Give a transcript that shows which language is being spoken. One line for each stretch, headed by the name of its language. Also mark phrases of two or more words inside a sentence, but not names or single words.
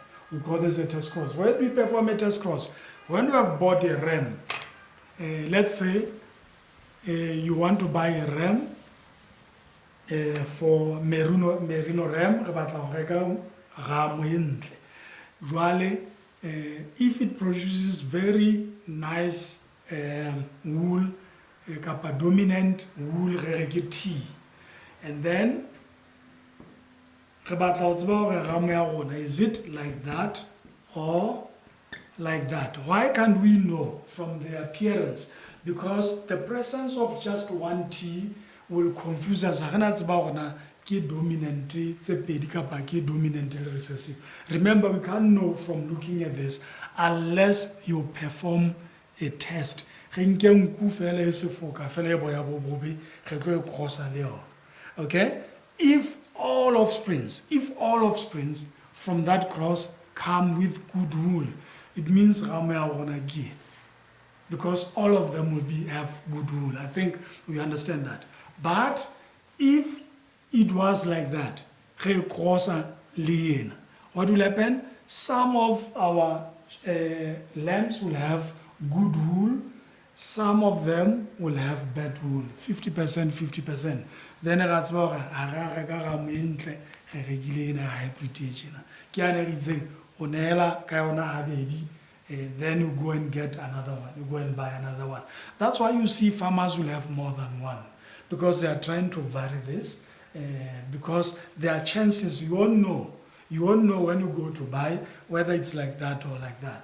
English: We call this a test cross. When we perform a test cross, when you have bought a ram, let's say you want to buy a ram for merino ram, if it produces very nice wool,
Southern Sotho: kapa dominant wool re re ke T. And then re batla ho tseba hore ramo ya rona,
English: is it like that or like that? Why can't we know from the appearance? Because the presence of just one T will confuse us.
Southern Sotho: Ha re na tseba hore na ke dominant tse pedi kapa ke dominant le recessive.
English: Remember, we can't know from looking at this unless you perform a test.
Southern Sotho: Re nke nku fela e sefoka fela e boya bo bobe re tlo e crossa le yona.
English: Okay? If all offsprings from that cross come with good wool, it means
Southern Sotho: ramo ya rona ke,
English: because all of them will have good wool. I think we understand that. But if it was like that,
Southern Sotho: re crossa le yena,
English: what will happen? Some of our lambs will have good wool, some of them will have bad wool, 50%, 50%.
Southern Sotho: Then re tseba hore ha ra reka ramo e ntle, re rekile ena hybrid ena. Ke ane re itseng o neela ka yona habedi,
English: then you go and get another one, you go and buy another one. That's why you see farmers will have more than one, because they are trying to vary this, because there are chances you won't know. You won't know when you go to buy whether it's like that or like that.